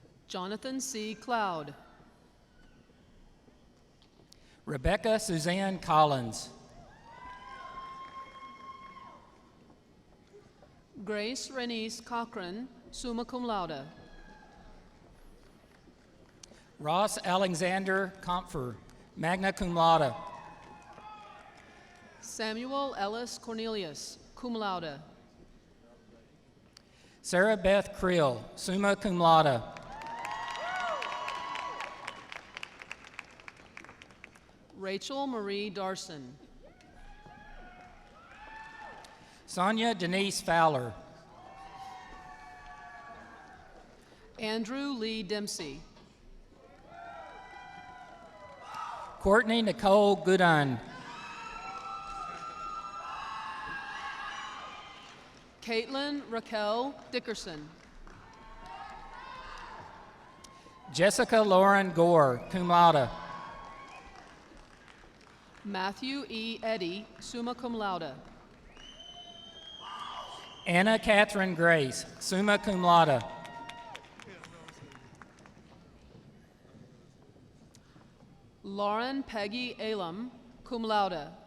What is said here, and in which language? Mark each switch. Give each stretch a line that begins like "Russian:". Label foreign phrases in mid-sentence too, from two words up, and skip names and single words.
English: Jonathan C. Cloud. Rebecca Suzanne Collins. Grace Renice Cochran,
Latin: summa cum laude.
English: Ross Alexander Comfer,
Latin: magna cum laude.
English: Samuel Ellis Cornelius,
Latin: cum laude.
English: Sarah Beth Creel,
Latin: summa cum laude.
English: Rachel Marie Darson. Sonia Denise Fowler. Andrew Lee Dempsey. Courtney Nicole Goodun. Caitlin Raquel Dickerson. Jessica Lauren Gore,
Latin: cum laude.
English: Matthew E. Eddy,
Latin: summa cum laude.
English: Anna Catherine Grace,
Latin: summa cum laude.
English: Lauren Peggy Elam,
Latin: cum laude.